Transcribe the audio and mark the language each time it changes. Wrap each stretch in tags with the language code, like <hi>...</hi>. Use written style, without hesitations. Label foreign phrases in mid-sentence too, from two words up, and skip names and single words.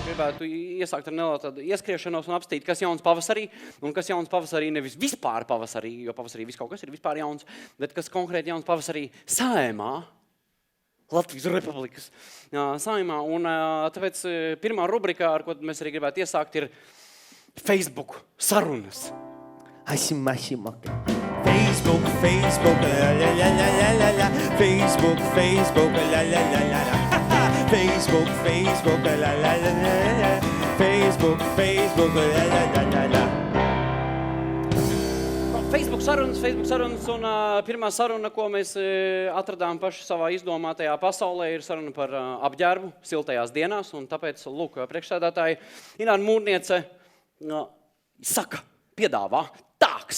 <lv>varētu iesākt ar nelielu tādu ieskriešanos un apstīt, kas jauns pavasarī, un kas jauns pavasarī nevis vispār pavasarī, jo pavasarī viss kaut kas ir vispār jauns, bet kas konkrēti jauns pavasarī Saeimā, Latvijas Republikas Saeimā, un tāpēc pirmā rubrika, ar ko mēs arī gribētu iesākt, ir Facebook sarunas. Facebook, la la la la la la la. Facebook, la la la la la. Facebook, la la la la la. Facebook, la la la la la. Facebook sarunas, un pirmā saruna, ko mēs atradām paši savā izdomātajā pasaulē, ir saruna par apģērbu siltajās dienās, un tāpēc, lūk, priekšsēdētāji Ināra Mūrniece piedāvā tāks.</lv>